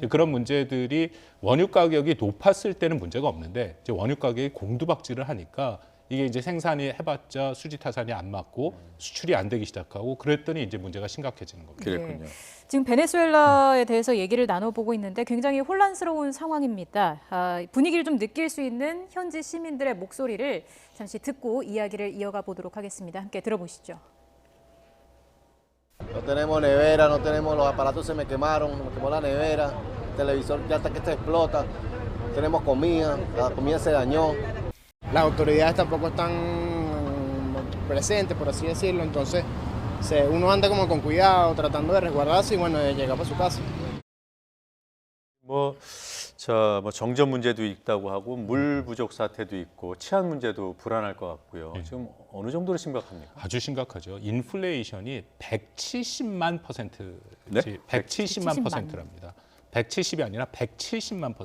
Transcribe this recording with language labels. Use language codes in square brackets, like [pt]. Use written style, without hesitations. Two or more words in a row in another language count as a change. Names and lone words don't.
[ko] 그런 문제들이 원유 가격이 높았을 때는 문제가 없는데 이제 원유 가격이 공두박질을 하니까 이게 이제 생산이 해봤자 수지 타산이 안 맞고 수출이 안 되기 시작하고 그랬더니 이제 문제가 심각해지는 겁니다. 그랬군요. 지금 베네수엘라에 대해서 얘기를 나눠보고 있는데 굉장히 혼란스러운 상황입니다. 분위기를 좀 느낄 수 있는 현지 시민들의 목소리를 잠시 듣고 이야기를 이어가 보도록 하겠습니다. 함께 들어보시죠. [es] No tenemos nevera, no tenemos los aparatos se me quemaron, me quemó la nevera, el televisor ya hasta que se explota, no tenemos comida, la comida se dañó. Las autoridades tampoco están presentes, por así decirlo, entonces uno anda como con cuidado, tratando de resguardarse y bueno, de llegar para su casa. [ko] 뭐 정전 문제도 있다고 하고 물 부족 사태도 있고 치안 문제도 불안할 것 같고요. 지금 어느 정도로 심각합니까? 아주 심각하죠. 인플레이션이 170만 %지, 네? 170만 %랍니다. 170이 아니라 170만 %.